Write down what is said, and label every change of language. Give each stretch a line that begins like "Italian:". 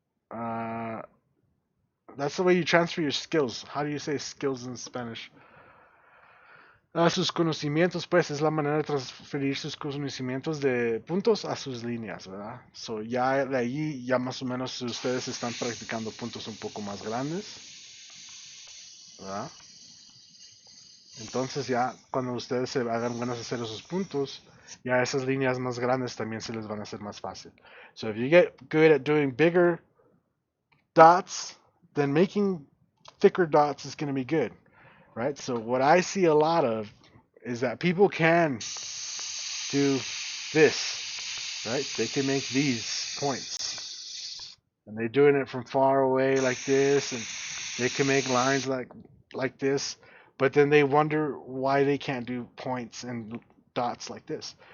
English: Uh, that's the way you transfer your skills. How do you say skills in Spanish?
Spanish: Sus conocimientos, pues, es la manera de transferir sus conocimientos de puntos a sus líneas, ¿verdad? So, ya de ahí, ya más o menos ustedes están practicando puntos un poco más grandes, ¿verdad? Entonces ya cuando ustedes se hagan buenos a hacer esos puntos, ya esas líneas más grandes también se les van a hacer más fácil.
English: So if you get good at doing bigger dots, then making thicker dots is going to be good, right? So what I see a lot of is that people can do this, right? They can make these points, and they're doing it from far away like this, and they can make lines like this, but then they wonder why they can't do points and dots like this.